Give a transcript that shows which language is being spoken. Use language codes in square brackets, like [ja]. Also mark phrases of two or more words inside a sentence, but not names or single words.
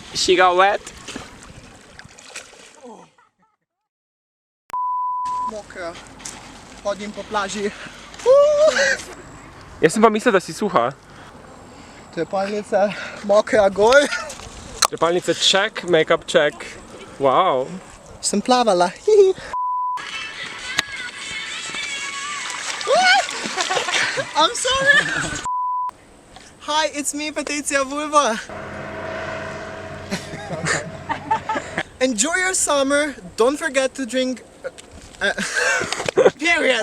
[en] She got wet. [sl] Mokra. Chodim po plaži. [hr] Ja sam pa mislio da si suha. [sl] Trepalnica mokra gor. [en] Trepalnica check, make-up check. Wow. [sl] Sem plavala. [en] I'm sorry. Hi, it's me, Patricia Vulva. Enjoy your summer. Don't forget to drink. Period.